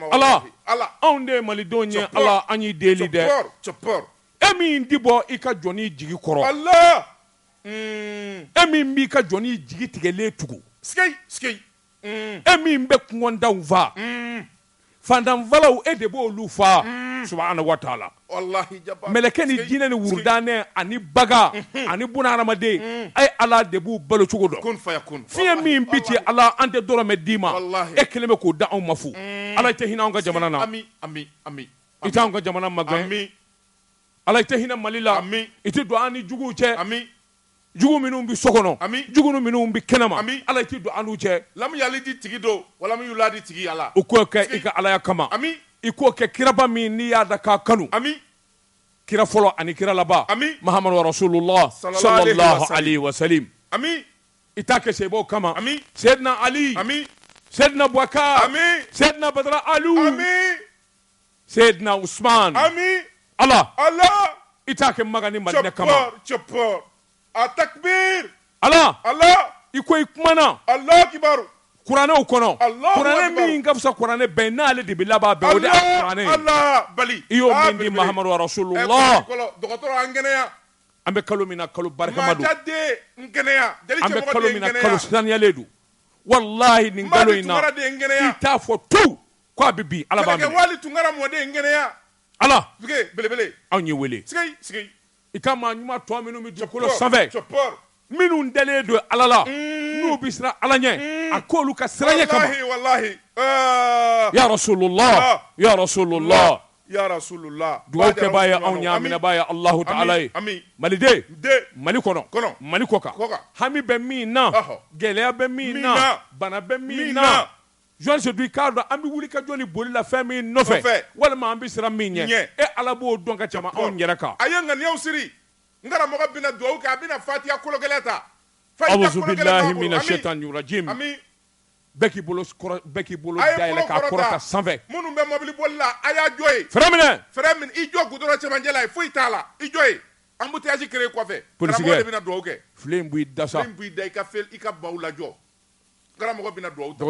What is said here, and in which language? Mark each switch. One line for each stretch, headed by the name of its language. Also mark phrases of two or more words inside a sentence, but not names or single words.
Bambara: Allah anw de ye malidenw ye Allah an y'i deli dɛ e min di bɔ i ka jɔnni jigi kɔrɔ Allah e min b'i ka jɔnni jigi tigɛlen tugu sigi e min bɛ kɔngɔndaw fa fandanfalaw e de b'olu fa
Arabic: سبحانه وتعالى
Bambara: wallahi mɛlɛkɛ ni jinɛ ni wurudanɛ ani baga ani buna hadamaden a ye ala de b'u balo cogo dɔn fiɲɛ min bi ci ala an tɛ dɔrɔmɛ d'i ma e kelen bɛ k'o da anw ma fu ala i tɛ hinɛ anw ka jamana na i tɛ anw ka jamana magɛn ala i tɛ hinɛ Mali la i tɛ don an ni juguw cɛ jugu minnu bi so kɔnɔ jugu minnu bi kɛnɛma ala i tɛ don an n'u cɛ lamu yali di tigi do wala mu yula di tigi ala o k'o kɛ i ka alaya kama i k'o kɛ kiraba min n'i y'a da k'a kanu kira fɔlɔ ani kira laban Muhammadu Rasulullah
Arabic: صلى الله عليه وسلم
Bambara: i t'a kɛ sebɔw kama Sayyidina Ali Sayyidina Bubakar Sayyidina Badara Alu Sayyidina Usman Allah i t'a kɛ Maka ni Madina kama a takbir Allah i ko i kumana
Arabic: الله أكبر
Bambara: kuranɛw kɔnɔ kuranɛ min ka fisa kuranɛ bɛɛ n'ale de bɛ laban bɛɛ o de ye kuranɛ i y'o min di Muhammadu Rasulullah dɔgɔtɔrɔ an kɛnɛya an bɛ kalo min na kalo barikama don an bɛ kalo min na kalo saniyalen don wallahi nin kalo in na i t'a fɔ tu k'a bɛ bin ala b'a minɛ wali tunkara mɔden kɛnɛya Allah belebele anw ye wele sigi i ka maa ɲuman tɔ minnu bɛ dugukolo sanfɛ minnu dalen don ala la n'u bɛ siran ala ɲɛ a k'olu ka siran ɲɛ kama wallahi
Arabic: يا رسول الله يا رسول الله يا رسول الله
Bambara: dugawu kɛbaa ye anw ɲaaminɛbaa ye Allahu Ta'ala ye maliden Mali kɔnɔ Mali kɔ kan hami bɛ min na gɛlɛya bɛ min na bana bɛ min na jɔn se du i k'a dɔn an bɛ wuli ka jɔ ni boli la fɛn min nɔfɛ walima an bɛ siran min ɲɛ e ala b'o dɔn ka tɛmɛ anw yɛrɛ kan a ye ŋaniyaw siri n karamɔgɔ bɛna dugawu kɛ a bɛna fatiha kologɛlɛ ta
Arabic: أعوذ بالله من الشيطان الرجيم
Bambara: bɛɛ k'i bolo dayɛlɛ k'a kɔrɔta sanfɛ minnu bɛ mobili boli la a y'a jɔ ye fɛrɛ minɛ i jɔ gudɔrɔn cɛmancɛ la foyi t'a la i jɔ ye
French: embouteillage créé
Bambara: kɔfɛ Police karamɔgɔ kɛ. de bɛna dugawu kɛ filen b'i da sa filen b'i da i ka baw lajɔ karamɔgɔ bɛna dugawu ta